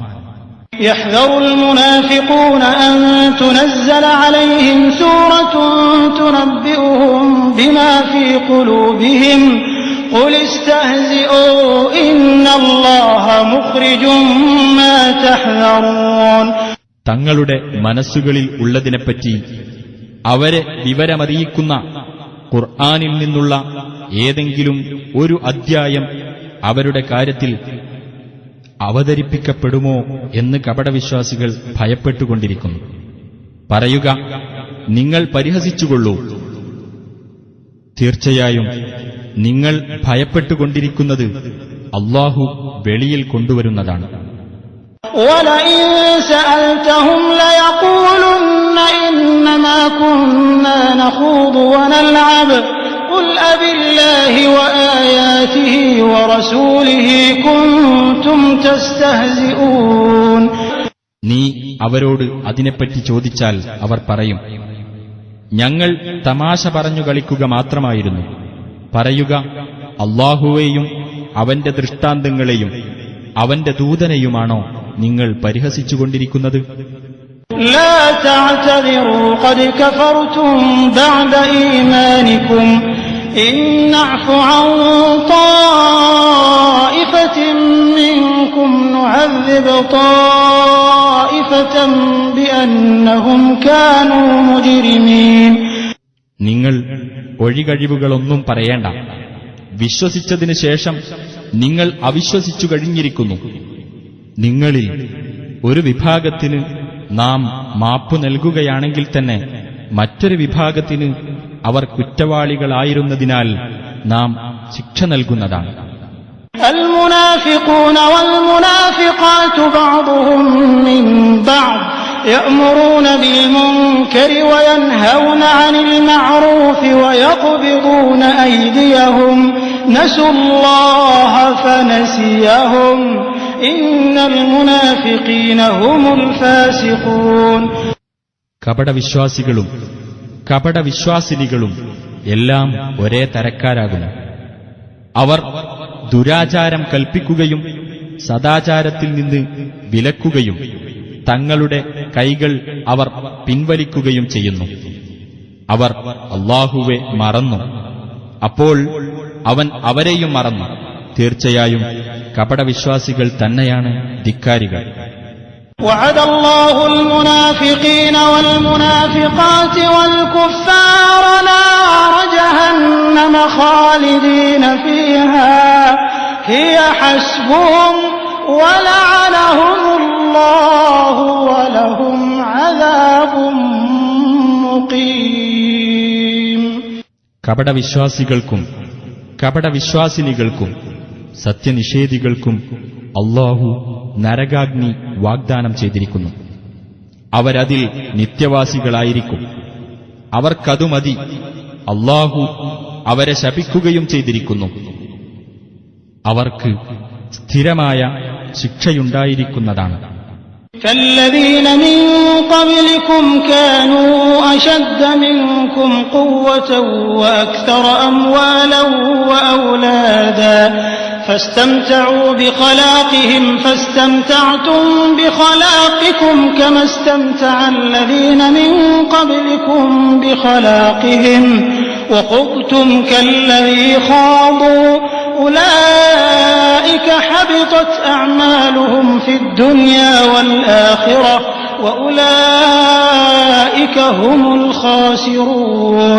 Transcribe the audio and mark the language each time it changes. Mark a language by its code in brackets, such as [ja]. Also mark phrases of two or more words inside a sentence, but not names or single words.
[ar] يحذر المنافقون أن تنزل عليهم سورة تنبئهم بما في قلوبهم قل استهزئوا إن الله مخرج ما تحذرون. [ml] തങ്ങളുടെ മനസ്സുകളിൽ ഉള്ളതിനെപ്പറ്റി അവരെ വിവരമറിയിക്കുന്ന ഖുർആനിൽ നിന്നുള്ള ഏതെങ്കിലും ഒരു അദ്ധ്യായം അവരുടെ കാര്യത്തിൽ അവതരിപ്പിക്കപ്പെടുമോ എന്ന് കപടവിശ്വാസികൾ ഭയപ്പെട്ടുകൊണ്ടിരിക്കുന്നു. പറയുക, നിങ്ങൾ പരിഹസിച്ചുകൊള്ളൂ. തീർച്ചയായും നിങ്ങൾ ഭയപ്പെട്ടുകൊണ്ടിരിക്കുന്നത് അല്ലാഹു വെളിയിൽ കൊണ്ടുവരുന്നതാണ്. [ar] وَلَئِن سَأَلْتَهُمْ لَيَقُولُنَّ إِنَّمَا كُنَّا نَخُوضُ وَنَلْعَبُ قُلْ أَبِاللَّهِ وَآيَاتِهِ وَرَسُولِهِ كُنتُمْ تَسْتَهْزِئُونَ. [ml] നീ അവരോട് അതിനെപ്പറ്റി ചോദിച്ചാൽ അവർ പറയും, ഞങ്ങൾ തമാശ പറഞ്ഞു കളിക്കുക മാത്രമായിരുന്നു. പറയുക, അല്ലാഹുവേയും അവന്റെ ദൃഷ്ടാന്തങ്ങളെയും അവന്റെ ദൂതനെയുമാണോ നിങ്ങൾ പരിഹസിച്ചുകൊണ്ടിരിക്കുന്നത്? [ar] لا تعتذروا قد كفرتم بعد إيمانكم إن نعف عن طائفة منكم نعذب طائفة بأنهم كانوا مجرمين. [ml] നിങ്ങൾ ഒഴികഴിവുകളൊന്നും പറയേണ്ട. വിശ്വസിച്ചതിനു ശേഷം നിങ്ങൾ അവിശ്വസിച്ചു കഴിഞ്ഞിരിക്കുന്നു. നിങ്ങളിൽ ഒരു വിഭാഗത്തിന് നാം മാപ്പു നൽകുകയാണെങ്കിൽ തന്നെ മറ്റൊരു വിഭാഗത്തിന് അവർ കുറ്റവാളികളായിരുന്നതിനാൽ നാം ശിക്ഷ നൽകുന്നതാണ്. [ar] المنافقون والمنافقات بعضهم من بعض يأمرون بالمنكر وينهون عن المعروف ويقبضون أيديهم نسوا الله فنسيهم إن المنافقين هم الفاسقون. [ml] കപടവിശ്വാസികളും കപടവിശ്വാസിനികളും എല്ലാം ഒരേ തരക്കാരാകുന്നു. അവർ ദുരാചാരം കൽപ്പിക്കുകയും സദാചാരത്തിൽ നിന്ന് വിലക്കുകയും തങ്ങളുടെ കൈകൾ അവർ പിൻവലിക്കുകയും ചെയ്യുന്നു. അവർ അല്ലാഹുവെ മറന്നു, അപ്പോൾ അവൻ അവരെയും മറന്നു. തീർച്ചയായും കപടവിശ്വാസികൾ തന്നെയാണ് ധിക്കാരികൾ. [ar] وعد الله المنافقين والمنافقات والكفار نار جهنم خالدين فيها هي حسبهم ولعنهم الله ولهم عذاب مقيم. [ml] കപടവിശ്വാസികൾക്കും കപടവിശ്വാസിനികൾക്കും സത്യനിഷേധികൾക്കും അല്ലാഹു നരകാഗ്നി വാഗ്ദാനം ചെയ്തിരിക്കുന്നു. അവരതിൽ നിത്യവാസികളായിരിക്കും. അവർക്കതു മതി. അല്ലാഹു അവരെ ശപിക്കുകയും ചെയ്തിരിക്കുന്നു. അവർക്ക് സ്ഥിരമായ ശിക്ഷയുണ്ടായിരിക്കുന്നതാണ്. [ar] كالذين من قبلكم كانوا أشد منكم قوة وأكثر أموالا وأولادا فاستمتعوا بخلاقهم فاستمتعتم بخلاقكم كما استمتع الذين من قبلكم بخلاقهم وخضتم كالذي خاضوا أولئك حبطت أعمالهم في الدنيا والآخرة وأولئك هم الخاسرون.